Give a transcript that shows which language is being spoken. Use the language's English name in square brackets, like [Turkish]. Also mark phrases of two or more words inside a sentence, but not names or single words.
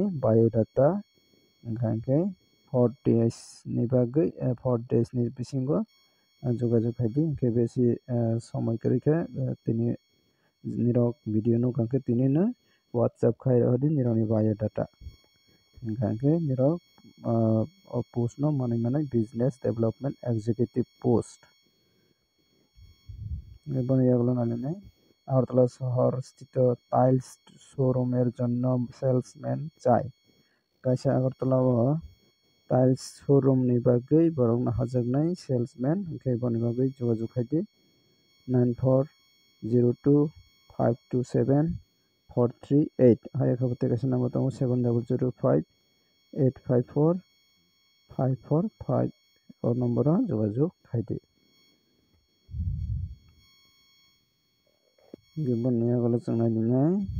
[Kok Borok] biodata wngkha hingke [English] 4 days [Kok Borok] ni bagui [English] 4 days [Kok Borok] ni bisingo jogajog khaidi hingke besi somoi kwrwi khe tini nirok video nukha khe tini no WhatsApp khai rodi nirokni biodata wngkha hingke nirok o post no manui manai [English] business development executive post [Kok Borok] boni yagulo nalinai Agartala [Bangla] শহর স্থিত টাইলস শোরুমের জন্য সেলসম্যান চাই [Kok Borok] kaisa Agartala o [English] tiles showroom [Kok Borok] ni bagui borok no hajaknai salesman hingke boni bagui jogajog khaidi 9402527438 haikebo tei kaisa number tongo 7005854545 o number o jogajog khaidi boni yagulo chung nailinai